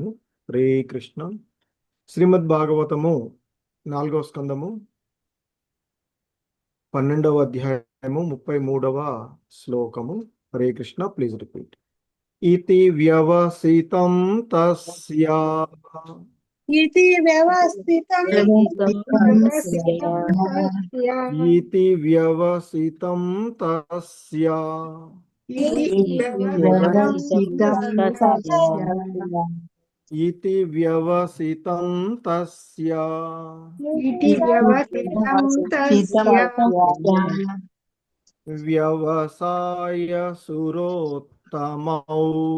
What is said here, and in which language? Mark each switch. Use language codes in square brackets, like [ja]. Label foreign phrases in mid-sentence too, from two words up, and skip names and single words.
[sa] హరే కృష్ణ. [te] శ్రీమద్ భాగవతము 4వ స్కందము 12వ అధ్యాయము 33వ శ్లోకము. [sa] హరే కృష్ణ. [en] please repeat. [sa] ఇతి వ్యవసితం తస్యా. इति व्यवस्थितं ఇతి వ్యవసితం తస్యా. ఇతి వ్యవసితం తస్యా. వ్యవసాయ సురోత్తమౌ.